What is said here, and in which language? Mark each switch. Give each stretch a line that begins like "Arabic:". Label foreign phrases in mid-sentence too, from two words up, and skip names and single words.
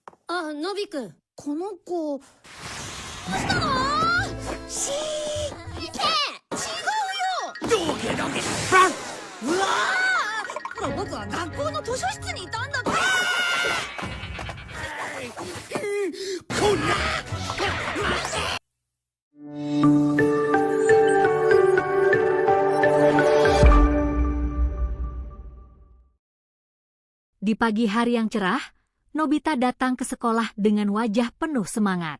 Japanese: のびくん、この子。どうしたの？しー、いけ！違うよ！どけどけ！うわー！僕は学校の図書室にいたんだって。こんな！
Indonesian: Di pagi hari yang cerah, Nobita datang ke sekolah dengan wajah penuh semangat.